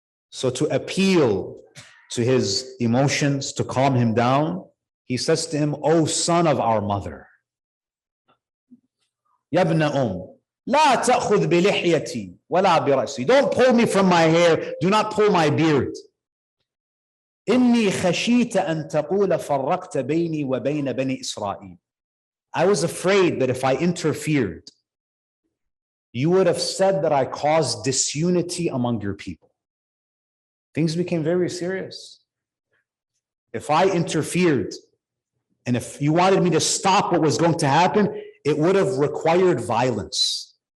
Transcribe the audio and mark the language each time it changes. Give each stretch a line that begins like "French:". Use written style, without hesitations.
English: So to appeal to his emotions, to calm him down, he says to him, O son of our mother,
Arabic: يَا ابْنَ لَا تَأْخُذْ بِلِحْيَتِي وَلَا بِرَأْسِي.
English: Don't pull me from my hair, do not pull my beard.
Arabic: إني خشيت أن تقول فرقت بيني وبين بني إسرائيل.
English: I was afraid that if I interfered, you would have said that I caused disunity among your people. Things became very serious. If I interfered, and if you wanted me to stop what was going to happen, it would have required violence.